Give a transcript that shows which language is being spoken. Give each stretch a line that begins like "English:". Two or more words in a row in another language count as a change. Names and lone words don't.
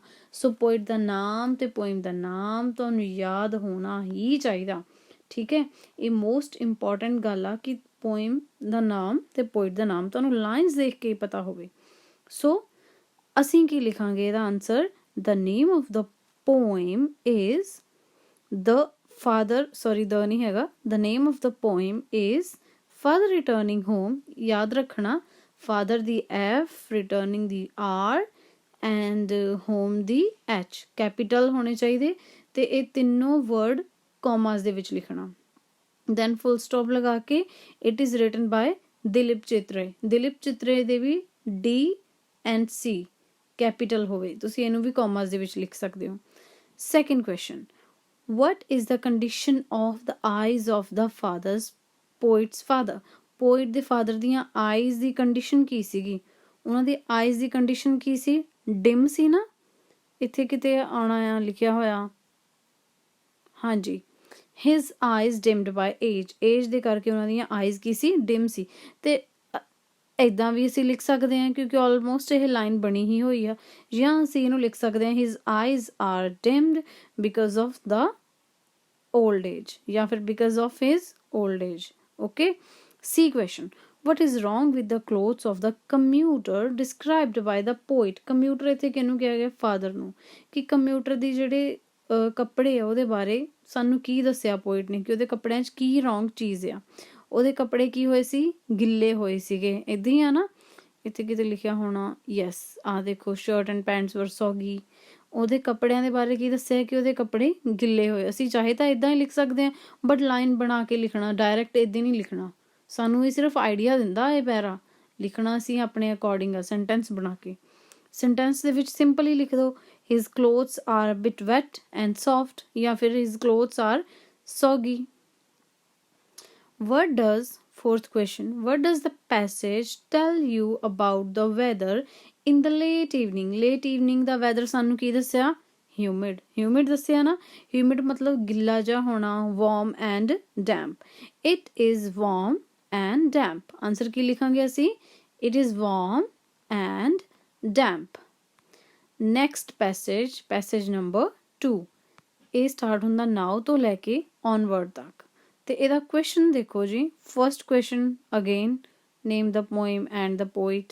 Punjabi: ਸੋ ਪੋਇਟ ਦਾ ਨਾਮ ਅਤੇ ਪੋਇਮ ਦਾ ਨਾਮ ਤੁਹਾਨੂੰ ਯਾਦ ਹੋਣਾ ਹੀ ਚਾਹੀਦਾ, ਠੀਕ ਹੈ। ਇਹ
English: most important
Punjabi: ਗੱਲ ਆ ਕਿ ਪੋਇਮ ਦਾ ਨਾਮ ਅਤੇ ਪੋਇਟ ਦਾ ਨਾਮ ਤੁਹਾਨੂੰ ਲਾਈਨਸ ਦੇਖ ਕੇ ਪਤਾ ਹੋਵੇ। ਸੋ ਅਸੀਂ ਕੀ ਲਿਖਾਂਗੇ ਇਹਦਾ ਆਨਸਰ,
English: the name of the poem is the father, sorry the
Punjabi: ਨਹੀਂ ਹੈਗਾ,
English: the name of the poem is father returning home,
Punjabi: ਯਾਦ ਰੱਖਣਾ father ਦੀ F, returning ਦੀ
English: R and home
Punjabi: ਦੀ H, ਕੈਪੀਟਲ ਹੋਣੇ ਚਾਹੀਦੇ, ਤੇ ਇਹ ਤਿੰਨੋਂ ਵਰਡ ਕੋਮਾਸ ਦੇ ਵਿੱਚ ਲਿਖਣਾ।
English: then full stop
Punjabi: ਲਗਾ ਕੇ
English: it is written by
Punjabi: ਦਿਲੀਪ ਚਿਤਰੇ, ਦਿਲੀਪ ਚਿਤਰੇ ਦੇ ਵੀ
English: D and C
Punjabi: ਕੈਪੀਟਲ ਹੋਵੇ, ਤੁਸੀਂ ਇਹਨੂੰ ਵੀ ਕੋਮਾਸ ਦੇ ਵਿੱਚ ਲਿਖ ਸਕਦੇ ਹੋ।
English: Second question, what is the condition of the eyes of the poet's father?
Punjabi: poet ਦੇ father ਦੀਆਂ eyes ਦੀ condition ਕੀ ਸੀਗੀ, ਉਹਨਾਂ ਦੀ eyes ਦੀ condition ਕੀ ਸੀ, dim ਸੀ ਨਾ, ਇੱਥੇ ਕਿਤੇ ਆਉਣਾ ਆ ਲਿਖਿਆ ਹੋਇਆ, ਹਾਂਜੀ
English: his eyes dimmed by age
Punjabi: ਦੇ ਕਰਕੇ ਉਹਨਾਂ ਦੀਆਂ eyes ਕੀ ਸੀ, dim ਸੀ। ਤੇ ਇੱਦਾਂ ਵੀ ਅਸੀਂ ਲਿਖ ਸਕਦੇ ਹਾਂ ਕਿਉਂਕਿ ਆਲਮੋਸਟ ਇਹ ਲਾਈਨ ਬਣੀ ਹੀ ਹੋਈ ਆ, ਜਾਂ ਅਸੀਂ ਇਹਨੂੰ ਲਿਖ ਸਕਦੇ ਹਾਂ
English: his eyes are dimmed because of the old age,
Punjabi: ਜਾਂ ਫਿਰ
English: because of his old age. okay, C question, what is wrong with the clothes of the commuter described by the poet?
Punjabi: ਕੰਮਿਊਟਰ ਇੱਥੇ ਕਿਹਨੂੰ ਕਿਹਾ ਗਿਆ, ਫਾਦਰ ਨੂੰ, ਕਿ ਕੰਮਿਊਟਰ ਦੀ ਜਿਹੜੇ ਕੱਪੜੇ ਆ ਉਹਦੇ ਬਾਰੇ ਸਾਨੂੰ ਕੀ ਦੱਸਿਆ ਪੋਇਟ ਨੇ, ਕਿ ਉਹਦੇ ਕੱਪੜਿਆਂ 'ਚ ਕੀ ਰੋਂਗ ਚੀਜ਼ ਆ। ਉਹਦੇ ਕੱਪੜੇ ਕੀ ਹੋਏ ਸੀ, ਗਿੱਲੇ ਹੋਏ ਸੀਗੇ, ਇੱਦਾਂ ਹੀ ਆ ਨਾ, ਇੱਥੇ ਕਿਤੇ ਲਿਖਿਆ ਹੋਣਾ, ਯੈਸ ਆਹ ਦੇਖੋ
English: shirt and pants were soggy.
Punjabi: ਉਹਦੇ ਕੱਪੜਿਆਂ ਦੇ ਬਾਰੇ ਕੀ ਦੱਸਿਆ ਕਿ ਉਹਦੇ ਕੱਪੜੇ ਗਿੱਲੇ ਹੋਏ। ਅਸੀਂ ਚਾਹੇ ਤਾਂ ਇੱਦਾਂ ਹੀ ਲਿਖ ਸਕਦੇ ਹਾਂ,
English: but line
Punjabi: ਬਣਾ ਕੇ ਲਿਖਣਾ, ਡਾਇਰੈਕਟ ਇੱਦਾਂ ਨਹੀਂ ਲਿਖਣਾ। ਸਾਨੂੰ ਇਹ ਸਿਰਫ ਆਈਡੀਆ ਦਿੰਦਾ ਇਹ ਪੈਰਾ, ਲਿਖਣਾ ਅਸੀਂ ਆਪਣੇ ਅਕੋਰਡਿੰਗ ਆ, ਸੈਂਟੈਂਸ ਬਣਾ ਕੇ। ਸੈਂਟੈਂਸ ਦੇ ਵਿੱਚ ਸਿੰਪਲੀ ਲਿਖ ਦਿਓ
English: his clothes are bit wet and soft,
Punjabi: ਜਾਂ ਫਿਰ
English: his clothes are soggy. What does, fourth question, what does the passage tell you about the weather in the late evening? late evening
Punjabi: ਦਾ weather ਸਾਨੂੰ ਕੀ ਦੱਸਿਆ, humid ਦੱਸਿਆ ਨਾ, humid ਮਤਲਬ ਗਿੱਲਾ ਜਿਹਾ ਹੋਣਾ,
English: warm and damp. It is warm and damp.
Punjabi: ਆਨਸਰ ਕੀ ਲਿਖਾਂਗੇ ਅਸੀਂ,
English: it is warm and damp. Next passage number 2,
Punjabi: ਇਹ ਸਟਾਰਟ ਹੁੰਦਾ now ਤੋਂ ਲੈ ਕੇ onward ਤੱਕ। ਤੇ ਇਹਦਾ ਕੁਐਸਚਨ ਦੇਖੋ ਜੀ,
English: first question again, name the poem and the poet.